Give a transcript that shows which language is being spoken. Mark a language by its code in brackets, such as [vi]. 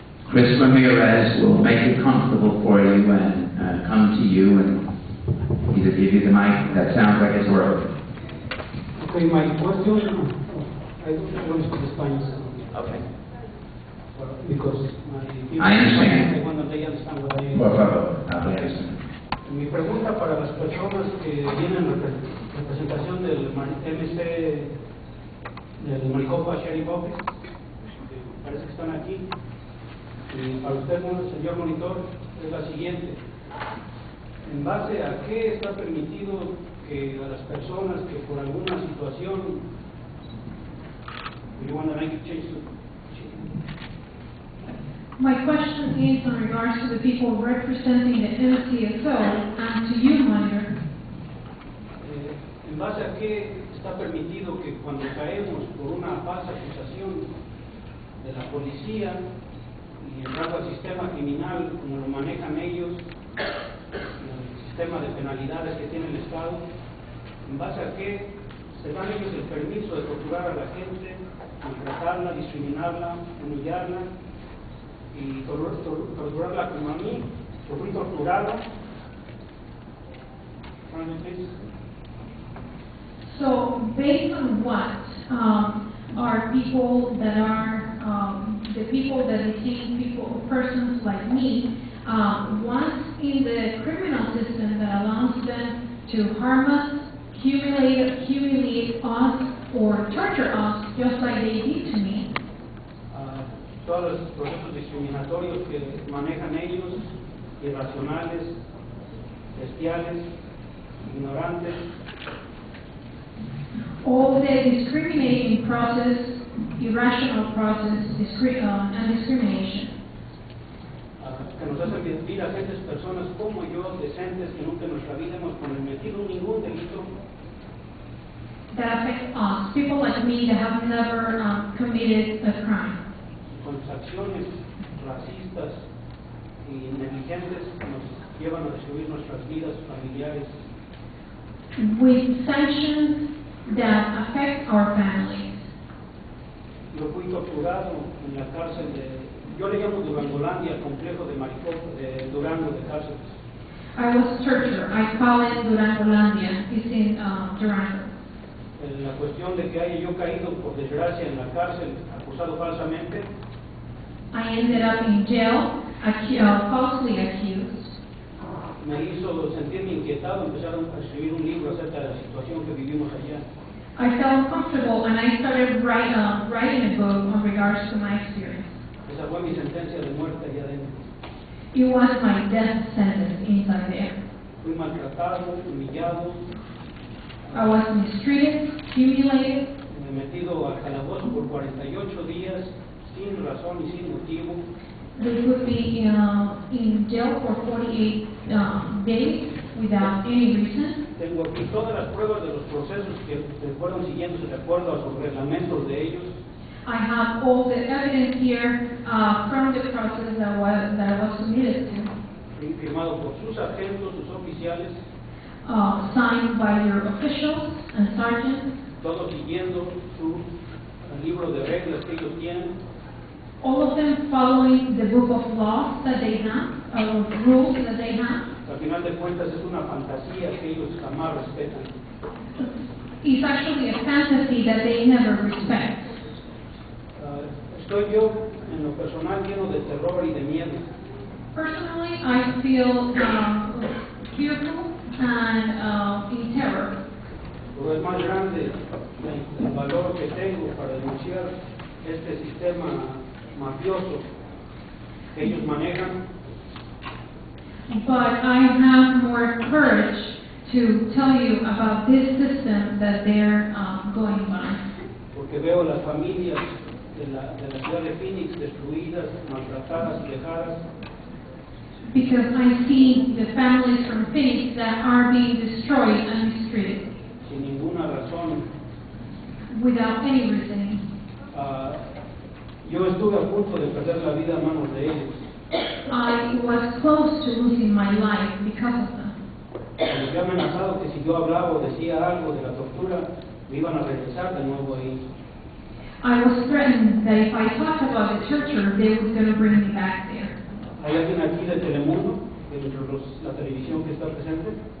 [en] Chris Ramirez will make it comfortable for you and come to you and either give you the mic. That sounds like it's working. Okay, my question, I don't want to speak Spanish. Okay. Because my people, I understand. [es] Cuando [en] they understand what I [es] Por favor, [en] understand. [es] Mi pregunta para las personas que vienen en representación del MC, del Maricopa Sheriff Office, que parece que están aquí. Y para usted, señor monitor, es la siguiente. ¿En base a qué está permitido que a las personas que por alguna situación, [en] you want to make a change to? My question is in regards to the people representing the MCSO and to you, Monitor. [es] ¿En base a qué está permitido que cuando caemos por una falsa acusación de la policía y entrando al sistema criminal, como lo manejan ellos, el sistema de penalidades que tiene el Estado, en base a qué se dan ellos el permiso de torturar a la gente, maltratarla, discriminarla, humillarla y torturarla como a mí? Yo fui torturado. [en] So, based on what are people that are the people that detain persons like me, once in the criminal system that allows them to harm us, humiliate us, or torture us, just like they did to me? [es] Todos los procesos discriminatorios que manejan ellos, irracionales, bestiales, ignorantes. [en] All the discriminating process, irrational process, and discrimination. [es] Que nos hacen vivir a gentes, personas como yo, decentes, que nunca en nuestra vida hemos cometido ningún delito. [en] That affect us, people like me that have never committed a crime. [es] Con acciones racistas y negligentes nos llevan a destruir nuestras vidas familiares. [en] With sanctions that affect our families. [es] Yo fui torturado en la cárcel yo le llamo Durangolandia, el complejo de Maricopa, de Durango, de cárceles. [en] I was tortured. I call it Durangolandia. It's in Durango. [es] La cuestión de que haya yo caído por desgracia en la cárcel, acusado falsamente. [en] I ended up in jail, falsely accused. [es] Me hizo sentirme inquietado, empezar a escribir un libro acerca de la situación que vivimos allá. [en] I felt comfortable and I started writing a book on regards to my experience. [es] Esa fue mi sentencia de muerte allá adentro. [en] It was my death sentence inside there. [es] Fui maltratado, humillado. [en] I was mistreated, humiliated. [es] Metido al calabozo por 48 días sin razón y sin motivo. [en] They put me in jail for 48 days without any reason. [es] Tengo aquí todas las pruebas de los procesos que fueron siguiéndose de acuerdo a sus reglamentos de ellos. [en] I have all the evidence here from the process that I was submitted to. [es] Firmado por sus agentes, sus oficiales. [en] Signed by your officials and sergeants. [es] Todos siguiendo su libro de reglas que ellos tienen. [en] All of them following the book of laws that they have, or rules that they have. [es] Al final de cuentas es una fantasía que ellos jamás respetan. [en] It's actually a fantasy that they never respect. [es] yo en lo personal lleno de terror y de miedo. [en] Personally, I feel fearful and in terror. [es] Pero es más grande el valor que tengo para denunciar este sistema mafioso que ellos manejan. [en] But I have more courage to tell you about this system that they're going by. [es] Porque veo las familias de la ciudad de Phoenix destruidas, maltratadas y dejadas, [en] Because I see the families from Phoenix that are being destroyed and mistreated [es] sin ninguna razón. [en] without any reasoning. [es] Yo estuve a punto de perder la vida a manos de ellos. [en] I was close to losing my life because of them. [es] Les había amenazado que si yo hablaba o decía algo de la tortura, me iban a regresar de nuevo ahí. [en] I was threatened that if I talked about the torture, they were going to bring me back there. [es] ¿Hay alguien aquí de Telemundo, de la televisión que está presente?